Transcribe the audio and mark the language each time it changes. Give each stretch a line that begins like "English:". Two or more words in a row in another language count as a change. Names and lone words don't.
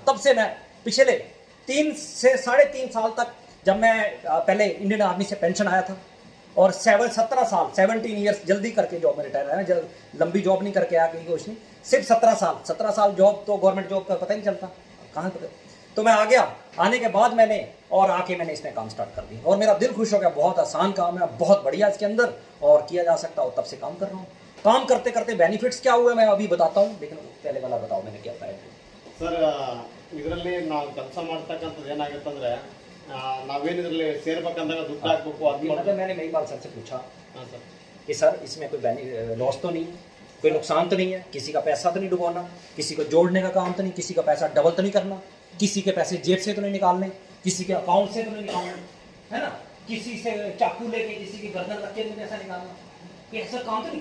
Hindi: तब से मैं पिछले 3 से 3.5 साल तक, जब मैं पहले इंडियन आर्मी से पेंशन आया था और 17 साल 17 ईयर्स जल्दी करके जॉब में रिटायर आया, जब लंबी जॉब नहीं करके आया कहीं कुछ नहीं, सिर्फ 17 साल जॉब, तो
English: government job
Hindi: का पता ही नहीं चलता कहाँ पर। तो मैं आ गया, आने के बाद मैंने और आके मैंने इसमें काम स्टार्ट कर दिया और मेरा दिल खुश हो गया। बहुत आसान काम है, बहुत बढ़िया इसके अंदर और किया जा सकता हो, तब से काम कर रहा हूँ। काम करते करते बेनिफिट्स क्या हुए मैं अभी बताता हूँ, लेकिन पहले वाला बताओ मैंने क्या पाया।
Kannada: ಸರ್ ಇದರಲ್ಲಿ ನಾವು ಕೆಲಸ ಮಾಡ್ತಕ್ಕಂಥದ್ದು ಏನಾಗುತ್ತೆ ಅಂದ್ರೆ ನಾವೇನು ಇದರಲ್ಲಿ ಸೇರ್ಬೇಕಂದಾಗ ದುಡ್ಡು ಹಾಕ್ಬೇಕು ಅದು
Hindi: मतलब मैंने मेरी बात सर से पूछा
Kannada: ಹಾಂ ಸರ್
Hindi: कि सर इसमें कोई लॉस तो नहीं है, कोई नुकसान तो नहीं है, किसी का पैसा तो नहीं डुबोना, किसी को जोड़ने का काम तो नहीं, किसी का पैसा डबल तो नहीं करना, किसी के पैसे जेब से तो नहीं निकालने, किसी के अकाउंट से तो नहीं निकालने, है ना, किसी से चाकू लेके किसी की गर्दन रख के नहीं पैसा निकालना, ये ऐसा काम तो नहीं।